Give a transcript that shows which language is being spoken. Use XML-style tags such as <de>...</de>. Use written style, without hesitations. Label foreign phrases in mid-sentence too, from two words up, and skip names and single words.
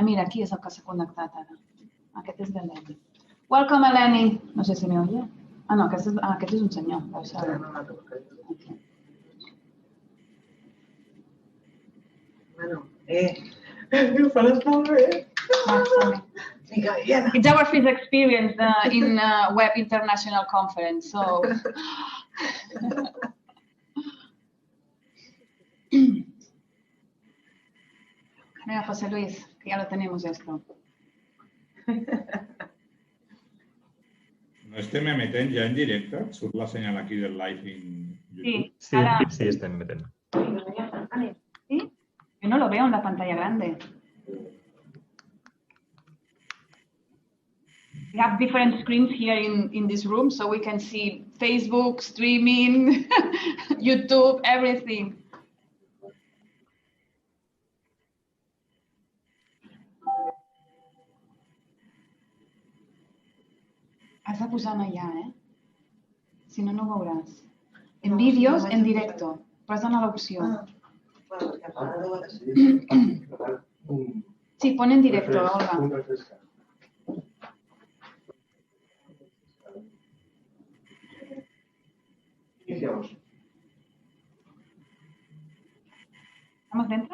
<ca>Mira, aquí és el que s'ha connectat ara. Aquest és l'Eleni. Welcome, Eleni. No sé si m'hi oye. No, aquest és un senyor. Bueno, ho faràs molt bé.</ca> <en>It's our first experience in Web International Conference, so...</en> <es>Venga, José Luis, que ya lo tenemos esto.</es> <ca>No estem emetent ja en directe? Surt la senyal aquí del live en YouTube. Sí, estem emetent.</ca> <es>¿Sí? Yo no lo veo en la pantalla grande.</es> <en>We have different screens here in this room, so we can see Facebook, streaming, YouTube, everything.</en> <ca>Has de posar allà, Si no, no ho veuràs.</ca> <es>En vídeos, en directo.</es> <ca>Però has d'anar a l'opció. Sí,</ca> <es>pon en directo, Olga. Iniciamos. ¿Estamos dentro?</es>